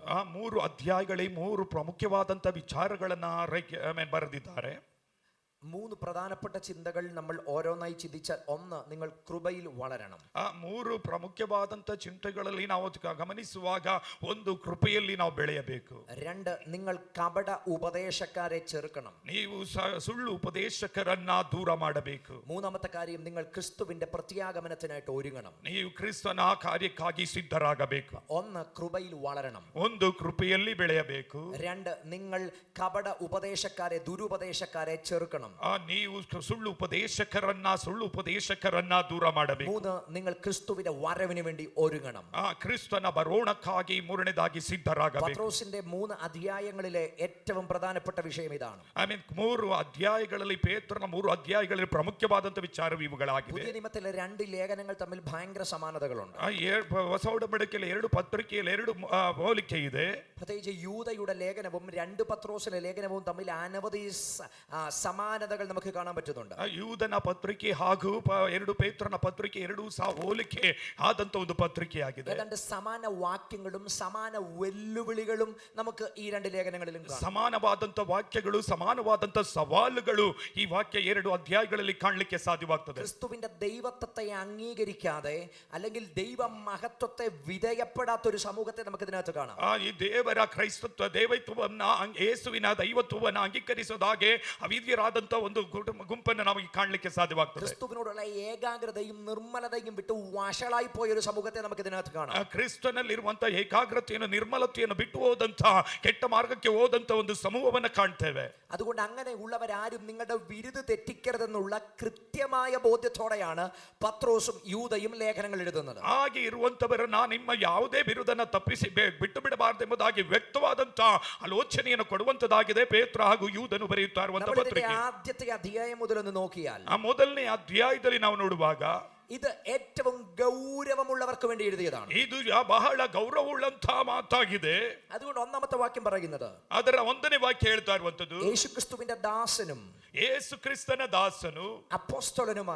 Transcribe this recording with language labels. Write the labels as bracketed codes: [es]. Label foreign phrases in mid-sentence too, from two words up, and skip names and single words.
[kn] ಆ 3 ಅಧ್ಯಾಯಗಳಲ್ಲಿ 3 ಪ್ರಮುಖವಾದಂತಹ ವಿಚಾರಗಳನ್ನ ಬರೆದಿದ್ದಾರೆ. [ml] 3 പ്രധാനപ്പെട്ട ചിന്തകൾ നമ്മൾ ഓരോന്നായി ചിന്തിച്ചാൽ, ഒന്ന്, നിങ്ങൾ കൃപയിൽ വളരണം. [kn] ಆ 3 ಪ್ರಮುಖವಾದಂತ ಚಿಂತೆಗಳಲ್ಲಿ ನಾವು ಗಮನಿಸುವಾಗ, ಒಂದು, ಕೃಪೆಯಲ್ಲಿ ನಾವು ಬೆಳೆಯಬೇಕು. [ml] 2, നിങ്ങൾ കപട ഉപദേശക്കാരെ ചെറുക്കണം. [kn] ನೀವು ಸುಳ್ಳು ಉಪದೇಶಕರನ್ನ ದೂರ ಮಾಡಬೇಕು. [ml] 3ാമത്തെ കാര്യം, നിങ്ങൾ ക്രിസ്തുവിന്റെ പ്രത്യാഗമനത്തിനായിട്ട് ഒരുങ്ങണം. [kn] ನೀವು ಕ್ರಿಸ್ತನ ಕಾರ್ಯಕ್ಕಾಗಿ ಸಿದ್ಧರಾಗಬೇಕು. [ml] 1, കൃപയിൽ വളരണം. [kn] ಒಂದು, ಕೃಪೆಯಲ್ಲಿ ಬೆಳೆಯಬೇಕು. [ml] 2, നിങ്ങൾ കപട ഉപദേശക്കാരെ, ദുരുപദേശക്കാരെ ചെറുക്കണം. [kn] ನೀವು ಸುಳ್ಳು ಉಪದೇಶಕರನ್ನ ದೂರ ಮಾಡಬೇಕು. [ml] 3, നിങ്ങൾ ക്രിസ്തുവിന്റെ വരവിന് വേണ്ടി ഒരുങ്ങണം. [kn] ಕ್ರಿಸ್ತನ ಬರೋಣಕ್ಕಾಗಿ ಮೂರನೇದಾಗಿ ಸಿದ್ಧರಾಗಬೇಕು. [ml] പത്രോസിന്റെ 3 അധ്യായങ്ങളിലെ ഏറ്റവും പ്രധാനപ്പെട്ട വിഷയം ഇതാണ്. [kn] 3 അധ്യായಗಳಲ್ಲಿ ಪೇತ್ರನ 3 അധ്യായಗಳಲ್ಲಿ ಪ್ರಮುಖವಾದಂತ ವಿಚಾರ ಇವುಗಳಾಗಿವೆ. [ml] പുതിയ നിയമത്തിലെ 2 ലേഖനങ്ങൾ തമ്മിൽ ഭയങ്കര സമാനതകളുണ്ട്. [kn] ಹೊಸ ಒಡಂಬಡಿಕೆಯಲ್ಲಿ 2 ಪತ್ರಿಕೆಯಲ್ಲಿ 2 ಹೋಲಿಕೆ ಇದೆ. [ml] പ്രത്യേകിച്ച് യൂദയുടെ ലേഖനവും 2 പത്രോസിന്റെ ലേഖനവും തമ്മിൽ അനവധി സമാനതകൾ നമുക്ക് കാണാൻ പറ്റുന്നുണ്ട്. [kn] ಯೂದನ ಪತ್ರಿಕೆ ಹಾಗೂ 2 ಪೇತ್ರನ ಪತ್ರಿಕೆ 2 ಸಹ ಹೋಲಿಕೆ ಆದಂತ ಒಂದು ಪತ್ರಿಕೆಯಾಗಿದೆ. [ml] ഏതാണ്ട് സമാന വാക്യങ്ങളും സമാന വെല്ലുവിളികളും നമുക്ക് ഈ 2 ലേഖനങ്ങളിലും കാണാം. [kn] ಸಮಾನವಾದಂತ ವಾಕ್ಯಗಳು, ಸಮಾನವಾದಂತ ಸವಾಲುಗಳು ಈ ವಾಕ್ಯ 2 ಅಧ್ಯಾಯಗಳಲ್ಲಿ ಕಾಣಲಿಕ್ಕೆ ಸಾಧ್ಯವಾಗ್ತದೆ. [ml] ക്രിസ്തുവിന്റെ ദൈവത്വത്തെ അംഗീകരിക്കാതെ അല്ലെങ്കിൽ ദൈവ മഹത്വത്തെ വിധേയപ്പെടാത്ത ഒരു സമൂഹത്തെ നമുക്ക് ഇതിനകത്ത് കാണാം. [kn] ಈ ದೇವರ ಕ್ರೈಸ್ತತ್ವ ದೈವತ್ವವನ್ನ, ಯೇಸುವಿನ ದೈವತ್ವವನ್ನು ಅಂಗೀಕರಿಸೋದಾಗೆ ಅವಿದ್ಯರಾದಂತ ಆದಂತ ಒಂದು ಗುಂಪನ್ನು ನಮಗೆ ಕಾಣಲಿಕ್ಕೆ ಸಾಧ್ಯವಾಗ್ತದೆ. [ml] ക്രിസ്തുവിനോടുള്ള ഏകാഗ്രതയും നിർമ്മലതയും വിട്ട് വഷളായി പോയ ഒരു സമൂഹത്തെ നമുക്ക് ഇതിനകത്ത് കാണാം. [kn] ಕ್ರಿಸ್ತನಲ್ಲಿರುವಂತ ಏಕಾಗ್ರತೆಯನ್ನು ನಿರ್ಮಲತೆಯನ್ನು ಬಿಟ್ಟು ಹೋದಂತ ಕೆಟ್ಟ ಮಾರ್ಗಕ್ಕೆ ಹೋದಂತ ಒಂದು ಸಮೂಹವನ್ನು ಕಾಣ್ತೇವೆ. [ml] അതുകൊണ്ട് അങ്ങനെ ഉള്ളവരാരും നിങ്ങളുടെ വിരുദ് തെറ്റിക്കരുതെന്നുള്ള കൃത്യമായ ബോധ്യത്തോടെയാണ് പത്രോസും യൂദയും ലേഖനങ്ങൾ എഴുതുന്നത്. [kn] ಹಾಗೆ ಇರುವಂತವರನ್ನ ನಿಮ್ಮ ಯಾವುದೇ ವಿರುದ್ಧನ ತಪ್ಪಿಸಿ ಬಿಟ್ಟು ಬಿಡಬಾರದೆಂಬುದಾಗಿ ವ್ಯಕ್ತವಾದಂತ ಆಲೋಚನೆಯನ್ನು ಕೊಡುವಂತದಾಗಿದೆ ಪೇತ್ರ ಹಾಗೂ ಯೂದನು ಬರೆಯುತ್ತಾ ಇರುವಂತ ಪತ್ರಿಕೆ. [ml] ആദ്യത്തെ അധ്യായം മുതൽ ഒന്ന് നോക്കിയാൽ [kn] ಆ ಮೊದಲನೇ ಅಧ್ಯಾಯದಲ್ಲಿ ನಾವು ನೋಡುವಾಗ [ml] ഇത് ഏറ്റവും ഗൗരവമുള്ളവർക്ക് വേണ്ടി എഴുതിയതാണ്. [kn] ಇದು ಬಹಳ ಗೌರವವುಳ್ಳಂತ ಮಾತಾಗಿದೆ. [ml] അതുകൊണ്ട് ഒന്നാമത്തെ വാക്യം പറയുന്നത്, [kn] ಅದರ ಒಂದನೇ ವಾಕ್ಯ ಹೇಳ್ತಾ ಇರುವಂತದ್ದು, [ml] യേശുക്രിസ്തുവിന്റെ ദാസനും [kn] ಯೇಸು ಕ್ರಿಸ್ತನ ದಾಸನು [ml] അപ്പോസ്തലനുമായ